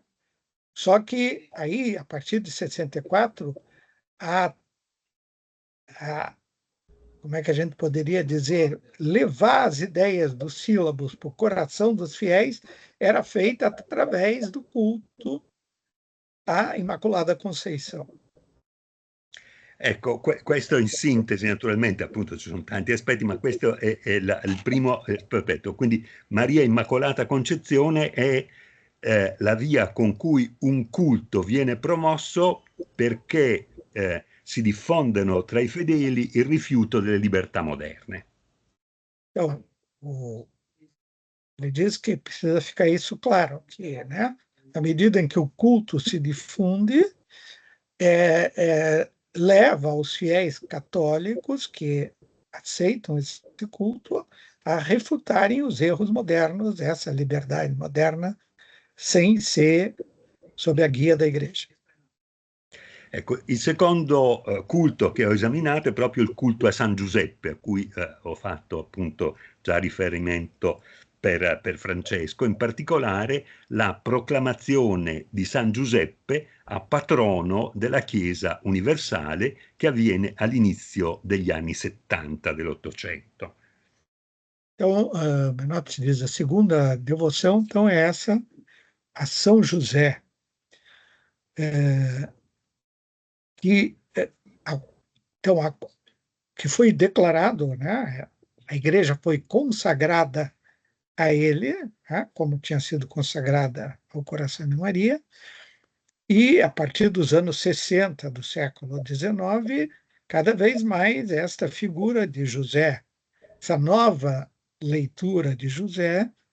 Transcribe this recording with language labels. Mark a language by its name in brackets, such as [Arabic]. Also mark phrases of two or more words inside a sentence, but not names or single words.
[Portuguese] Só que aí, a partir de 64, como é que a gente poderia dizer, levar as ideias dos sílabos para o coração dos fiéis era feita através do culto à Immacolata Conceição. [Italian] Ecco, questo in sintesi, naturalmente, appunto ci sono tanti aspetti, ma questo è il primo aspetto. Quindi Maria Immacolata Concezione è la via con cui un culto viene promosso perché si diffondono tra i fedeli il rifiuto delle libertà moderne. [Portuguese] Então, ele diz que precisa ficar isso claro, que, né, à medida em que o culto se difunde, leva os fiéis católicos que aceitam esse culto a refutarem os erros modernos, essa liberdade moderna, sem ser sob a guia da Igreja. [Italian] Ecco, il secondo culto che ho esaminato è proprio il culto a San Giuseppe, a cui ho fatto appunto già riferimento per Francesco, in particolare la proclamazione di San Giuseppe a patrono della Chiesa universale, che avviene all'inizio degli anni 70 dell'Ottocento. [Portuguese] Então, Menotti diz, a segunda devoção, então, é essa, a São José, que foi declarado, né, a Igreja foi consagrada a ele, né, como tinha sido consagrada ao Coração de Maria, e a partir dos anos 60 do século XIX, cada vez mais esta figura de José, essa nova leitura de José,